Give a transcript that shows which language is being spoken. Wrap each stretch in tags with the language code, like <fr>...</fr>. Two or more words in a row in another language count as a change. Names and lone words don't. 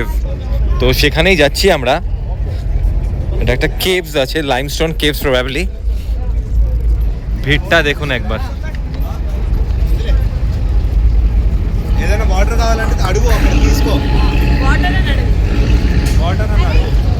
<bn>তো সেখানেই যাচ্ছি আমরা। এটা একটা কেভস আছে,</bn> <en>limestone caves probably.</en> <bn>ভিড়টা দেখুন একবার।</bn> <te>ఏదైనా వాటర్ కావాలంటే అడుగు, అక్కడ తీసుకో. వాటర్ అని అడుగు.</te>